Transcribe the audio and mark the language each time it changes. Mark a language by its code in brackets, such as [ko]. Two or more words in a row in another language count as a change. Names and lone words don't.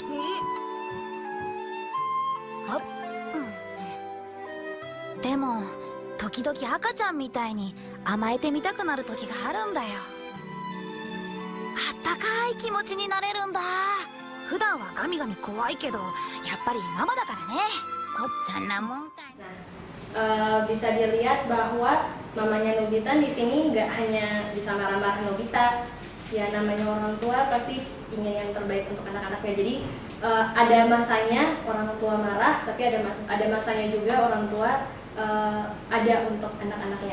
[ja] でも時々赤ちゃんみたいに甘えてみたくなる時があるんだよ。あったかい気持ちになれるんだ。普段はガミガミ怖いけどやっぱりママだからね。そんなもんか。 [id] Bisa dilihat bahwa mamanya Nobita di sini nggak hanya bisa marah-marah Nobita. Ya namanya orang tua pasti ingin yang terbaik untuk anak-anaknya. Jadi ada masanya orang tua marah, tapi ada masanya juga orang tua ada untuk anak-anaknya.